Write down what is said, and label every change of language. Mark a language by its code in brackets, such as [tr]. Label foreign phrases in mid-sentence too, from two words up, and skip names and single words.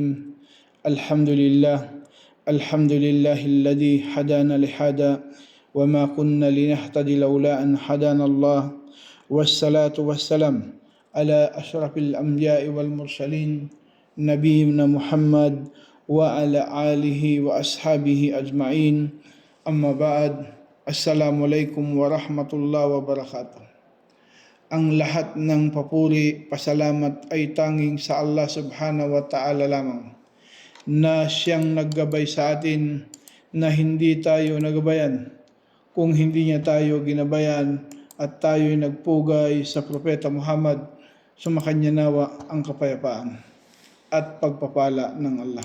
[ar] الحمد لله الذي هدانا لهذا وما كنا لنهتدي لولا أن هدانا الله، والصلاة والسلام على أشرف الأنبياء والمرسلين نبينا محمد وعلى آله وأصحابه أجمعين. أما بعد. السلام عليكم ورحمة الله وبركاته. [tl] Ang lahat ng papuri, pasalamat ay tanging sa [ar] الله سبحانه وتعالى [tl] lamang, na siyang naggabay sa atin na hindi tayo nagabayan kung hindi niya tayo ginabayan, at tayo'y nagpugay sa Propeta Muhammad. Sumakanya nawa ang kapayapaan at pagpapala ng Allah.